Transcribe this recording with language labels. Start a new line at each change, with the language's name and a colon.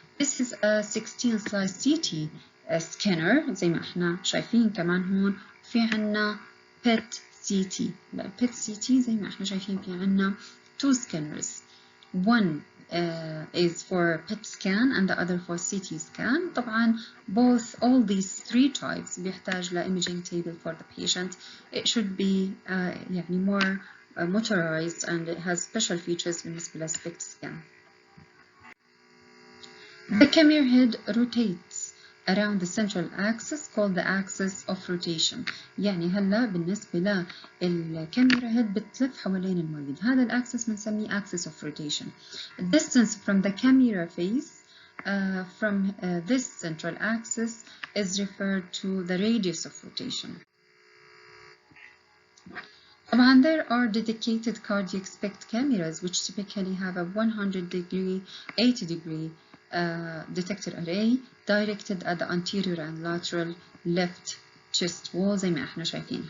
English: This is a 16 slice CT scanner
Arabic: زي ما احنا شايفين. كمان هون في عنا PET CT. PET CT زي ما احنا شايفين في عنا
English: two scanners. One is for PET scan and the other for CT scan. طبعا all these three types
Arabic: بيحتاج ل
English: imaging table for the patient. It should be يعني more motorized and it has special features
Arabic: بالنسبة ل
English: SPECT scan. The camera head rotates around the central axis called the axis of rotation.
Arabic: يعني هلا بالنسبة للكاميرا هيد بتلف حوالين المولد. هذا الأكسس بنسميه
English: axis of rotation. Distance from the camera face from this central axis is referred to the radius of rotation. طبعا there are dedicated cardiac SPECT cameras which typically have a 100 degree, 80 degree detector array directed at the anterior and lateral left chest wall
Arabic: زي ما احنا شايفين.